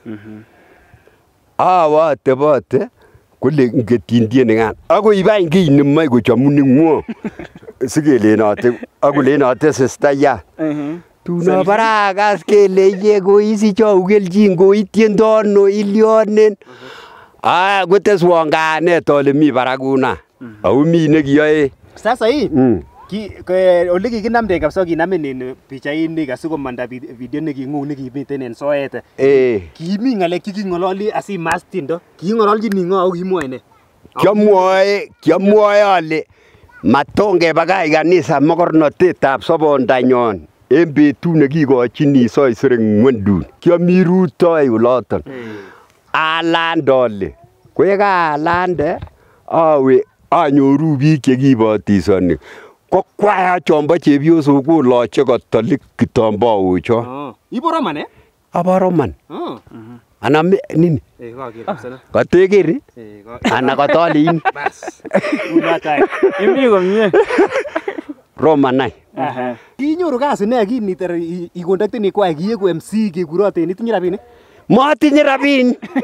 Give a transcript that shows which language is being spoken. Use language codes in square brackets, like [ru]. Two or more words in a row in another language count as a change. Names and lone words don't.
[kln] atebote kole ngetyin tienikan akoi bany kiy nemoe kochomun ing'wo sikelenote akolenote sistayat tuno barakas kele iye koisichou kelchin koitiendo ano ilionen koteswon kanet ale mi barakuna au mi nekiyoe [sw] sasa hii [kln] ole kikinamde kabisa kinamen en pichainik asikomanda video neking'u nekimiten en soet kimi ng'alek cheking'ololi asimas tiendo king'ololjini ng'o au kimwoe ne? Kiamwoe ale matongebakach kanisa mokornotetab sobondanyon en betut nekikochini soisere ng'wenduni kiami rutoi oloton alande ole ko yekaalande awe anyoru biik chekibotisoni ko kwaya chombo chepyosok koloche katolik kitambaocho. Ibo Roman eh? Abo Roman. [sw] Ana nini? [kln] Katekeri? Ana katolin. Bas. Unatai. Imi komie. Roman ai. Kinyoru kasi ne kiniter ikondakteni kwai kiyeku MC kekuroten itinye rabinik? Matinye rabinik.